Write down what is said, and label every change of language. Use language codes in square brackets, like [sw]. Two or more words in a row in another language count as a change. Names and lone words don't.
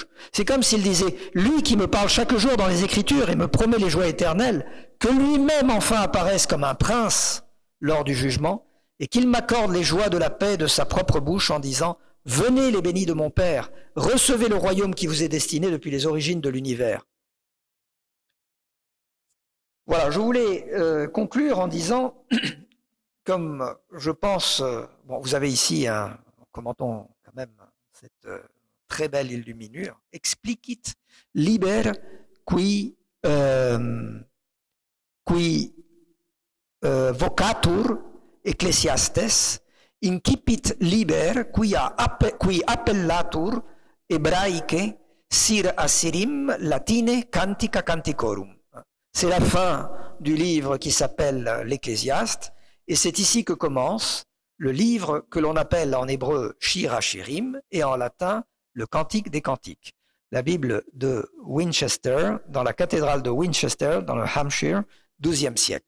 [fr] C'est comme s'il disait, lui qui me parle chaque jour dans les Écritures et me promet les joies éternelles, que lui-même enfin apparaisse comme un prince lors du jugement et qu'il m'accorde les joies de la paix de sa propre bouche en disant « Venez les bénis de mon Père, recevez le royaume qui vous est destiné depuis les origines de l'univers. » Voilà, je voulais conclure en disant, comme je pense, bon, vous avez ici, commentons quand même cette très belle illuminure, [la] explicit liber qui vocatur ecclesiastes, incipit liber qui appellatur hebraice [he] שיר השירים [la] latine cantica canticorum. [fr] C'est la fin du livre qui s'appelle l'Ecclésiaste, et c'est ici que commence le livre que l'on appelle en hébreu Shir HaShirim et en latin le Cantique des Cantiques. La Bible de Winchester, dans la cathédrale de Winchester, dans le Hampshire, XIIe siècle.